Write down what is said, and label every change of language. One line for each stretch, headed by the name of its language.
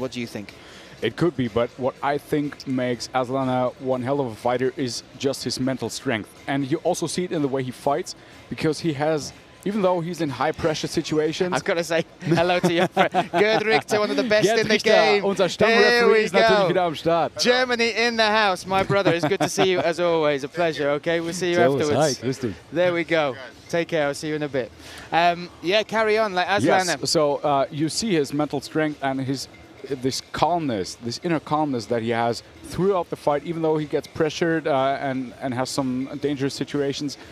English: What do you think? It could be, but what I think makes Aslaner one hell of a fighter is just his mental strength. And you also see it in the way he fights, because he has, even though he's in high-pressure situations... I've got to say hello to your friend. Gerd Richter, one of the best in the game.
German: Unser Stammreferee ist natürlich wieder am Start.
English: Germany in the house, my brother. It's good to see you, as always. A pleasure, okay? We'll see you afterwards.
German: Hi, grüß dich.
English: There we go. Take care. I'll see you in a bit. Yeah, carry on, like Aslaner. Yes, so you see his mental strength and his this calmness, this inner calmness that he has throughout the fight, even though he gets pressured and has some dangerous situations.